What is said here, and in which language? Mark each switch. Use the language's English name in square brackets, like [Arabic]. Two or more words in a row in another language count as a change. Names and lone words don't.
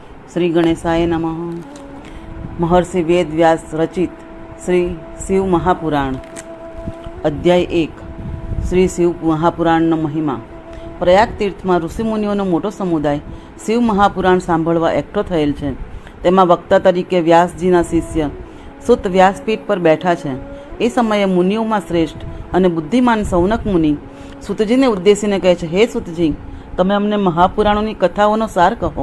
[Sanskrit] श्री गणेशाय नमः। [Hindi] महर्षि वेद व्यास रचित श्री शिव महापुराण अध्याय 1 श्री शिव महापुराणનો મહિમા। [Gujarati] પ્રયાગ તીર્થમાં ઋષિમુનિઓનો મોટો સમુદાય શિવ મહાપુરાણ સાંભળવા એકઠો થયેલ છે। તેમાં વક્તા તરીકે વ્યાસજીના શિષ્ય સુત વ્યાસપીઠ પર બેઠા છે। એ સમયે મુનિઓમાં શ્રેષ્ઠ અને બુદ્ધિમાન સૌનક મુનિ સુતજીને ઉદ્દેશીને કહે છે, હે સુતજી, તમે અમને મહાપુરાણોની કથાઓનો સાર કહો।